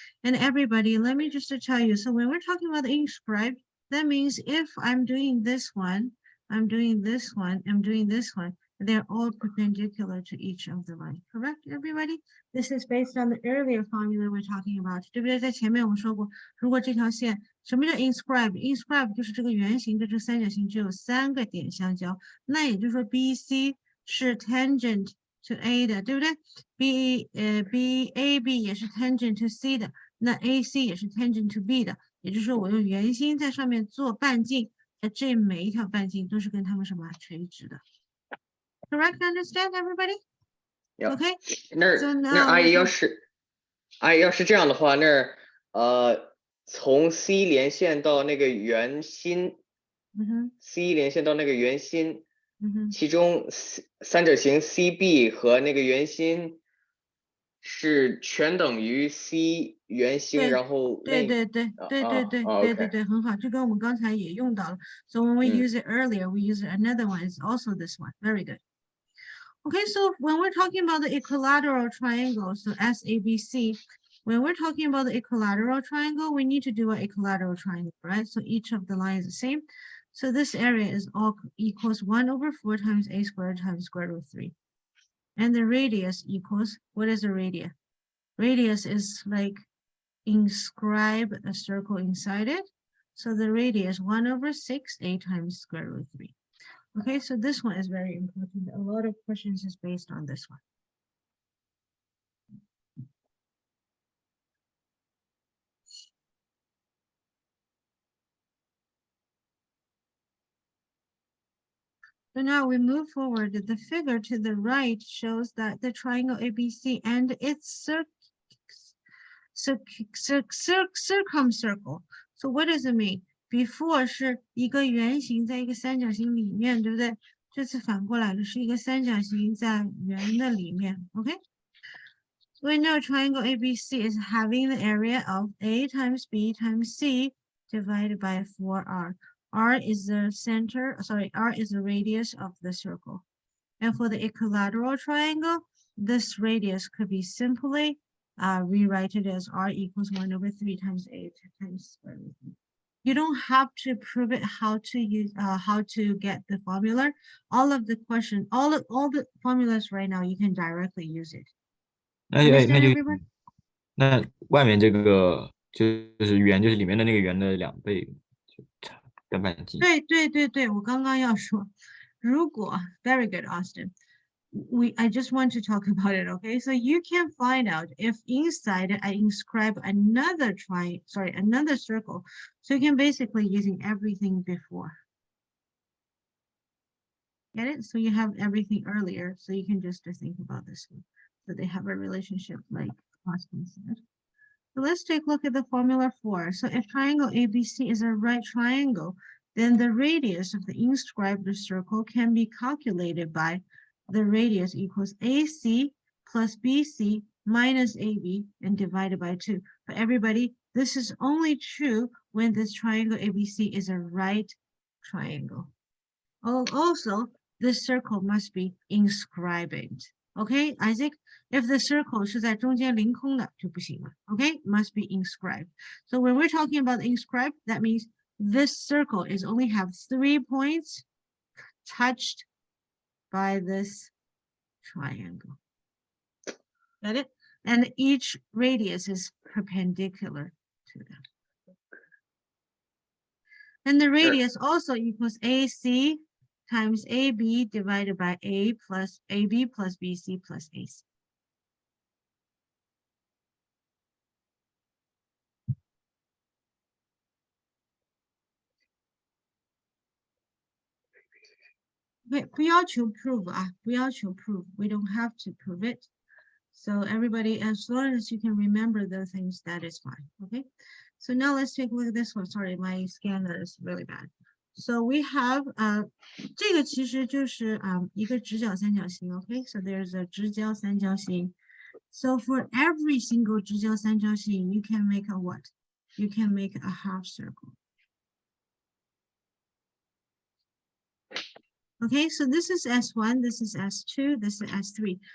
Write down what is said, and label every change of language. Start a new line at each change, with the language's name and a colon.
English: And everybody, let me just tell you, so when we're talking about the inscribed, that means if I'm doing this one, I'm doing this one, I'm doing this one, they're all perpendicular to each of the line, correct, everybody? This is based on the earlier formula we're talking about.
Chinese: 对不对？在前面我们说过，如果这条线，什么叫 inscribe？inscribe 就是这个圆形的这三角形只有3个点相交，那也就是说 BC 是 tangent to A 的，对不对？BAB 也是 tangent to C 的，那 AC 也是 tangent to B 的，也就是说我用圆心在上面做半径，这每一条半径都是跟它们什么垂直的。
English: Correct? Understand, everybody? Okay.
Chinese: 那阿姨要是这样的话，从 C 连线到那个圆心，C 连线到那个圆心，其中三角形 CB 和那个圆心是全等于 C 圆心，然后对，很好，这个我们刚才也用到了。
English: So when we use it earlier, we use another one. It's also this one. Very good. Okay, so when we're talking about the equilateral triangle, so SABC, when we're talking about the equilateral triangle, we need to do an equilateral triangle, right? So each of the lines is the same. So this area is all equals 1/4 times A squared times square root 3. And the radius equals, what is the radius? Radius is like inscribe a circle inside it. So the radius 1/6 A times square root 3. Okay, so this one is very important. A lot of questions is based on this one. So now we move forward. The figure to the right shows that the triangle ABC and its circumcircle. So what does it mean?
Chinese: Before 是一个圆形在一个三角形里面，对不对？这次反过来了，是一个三角形在圆的里面。
English: Okay? We know triangle ABC is having the area of A times B times C divided by 4R. R is the center, sorry, R is the radius of the circle. And for the equilateral triangle, this radius could be simply rewrite it as r equals 1 over 3 times a times square root. You don't have to prove it how to use how to get the formula. All of the question, all the formulas right now, you can directly use it.
Chinese: 那
English: Understand
Chinese: 就
English: everyone?
Chinese: 那外面这个就是圆，就是里面的那个圆的2倍，就差等半径。对，我刚刚要说，如果
English: very good,
Chinese: Austin.
English: I just want to talk about it, okay? So you can find out if inside I inscribe another another circle. So you can basically using everything before. Get it? So you have everything earlier, so you can just think about this one. So they have a relationship like Austin said. So let's take a look at the formula 4. So if triangle ABC is a right triangle, then the radius of the inscribed circle can be calculated by the radius equals AC plus BC minus AB and divided by 2. But everybody, this is only true when this triangle ABC is a right triangle. Also, this circle must be inscribed. Okay, Isaac? If the circle
Chinese: 是在中间凌空的就不行了.
English: Okay, must be inscribed. So when we're talking about inscribed, that means this circle is only have 3 points touched by this triangle. Got it? And each radius is perpendicular to them. And the radius also equals AC times AB divided by A plus AB plus BC plus AC.
Chinese: 不要求 prove 啊，不要求 prove.
English: We don't have to prove it. So everybody, as long as you can remember the things, that is fine. Okay. So now let's take a look at this one. Sorry, my scanner is really bad. So we have
Chinese: 这个其实就是一个直角三角形.
English: Okay, so there's a 直角三角形. So for every single 直角三角形, you can make a what? You can make a half circle. Okay, so this is S1, this is S2, this is S3.